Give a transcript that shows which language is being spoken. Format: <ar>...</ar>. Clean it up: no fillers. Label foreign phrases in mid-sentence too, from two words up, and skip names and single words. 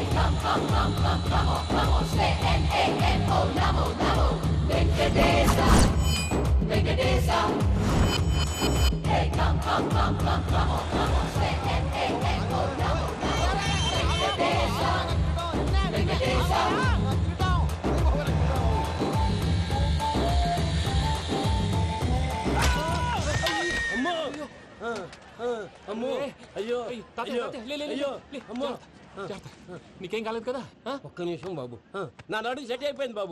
<en>come on, say N-A-M-O, Namo, Namo, Venkatesa, Venkatesa. Hey, come on, say N-A-M-O, Namo, Namo, Venkatesa, Venkatesa.</en> <te>అమ్మో అయ్యో అయ్యో అయ్యో అమ్మో నీకేం కాలేదు కదా? ఒక్క నిమిషం బాబు, నా నడు సెట్ అయిపోయింది బాబు.</te>